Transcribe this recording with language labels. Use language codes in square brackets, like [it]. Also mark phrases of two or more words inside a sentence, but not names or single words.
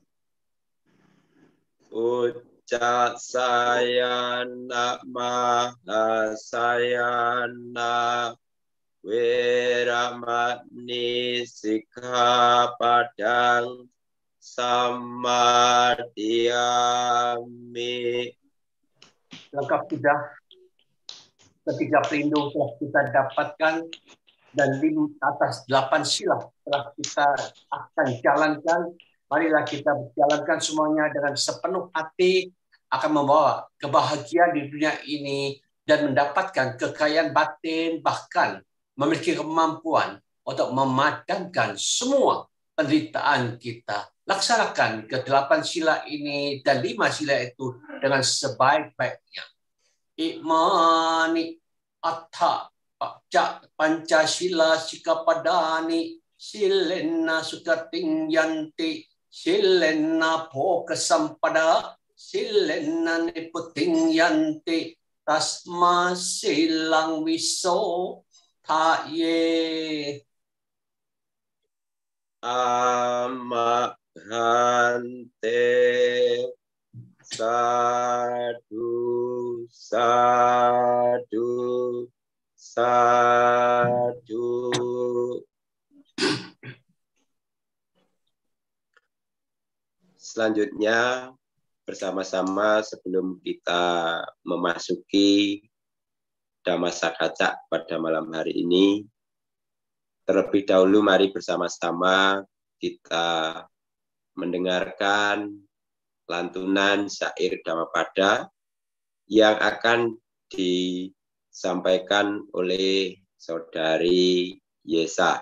[pi] Ucca sayana mahasayana Weramani Sikkhapadang Samadhiyami. [id] Lengkap sudah. Ketiga pelindung telah kita dapatkan dan di atas 8 sila telah kita akan jalankan. Marilah kita jalankan semuanya dengan sepenuh hati, akan membawa kebahagiaan di dunia ini dan mendapatkan kekayaan batin, bahkan memiliki kemampuan untuk memadamkan semua penderitaan kita. Laksanakan ke-8 sila ini dan 5 sila itu dengan sebaik-baiknya. [pi] Imani Atha Pancasila Sikkhapadani Silena Sukating Yanti Silena Poka Sampada Silena Niputing Yanti Tasma Silang Wiso Taye. Amahante Sadu, sadu, sadu. [id] Selanjutnya, bersama-sama sebelum kita memasuki Dhammasakacak pada malam hari ini, terlebih dahulu mari bersama-sama kita mendengarkan lantunan syair Dhammapada yang akan disampaikan oleh Saudari Yesa.